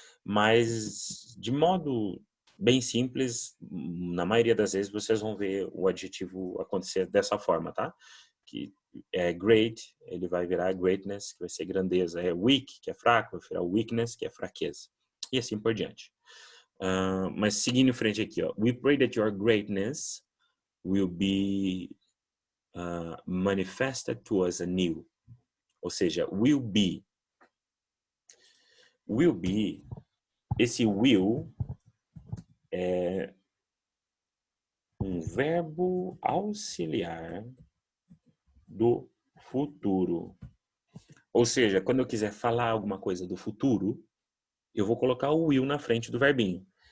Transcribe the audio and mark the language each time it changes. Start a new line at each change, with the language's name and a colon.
Portuguese: Mas, de modo bem simples, na maioria das vezes, vocês vão ver o adjetivo acontecer dessa forma, tá? Que é great, ele vai virar greatness, que vai ser grandeza. É weak, que é fraco, vai virar weakness, que é fraqueza. E assim por diante. Mas seguindo em frente aqui, ó.
English: We pray that your greatness will be manifested to us anew.
Portuguese: Ou seja,
English: will be. Will be,
Portuguese: esse will é um verbo auxiliar do futuro. Ou seja, quando eu quiser falar alguma coisa do futuro, eu vou colocar o will na frente do verbinho.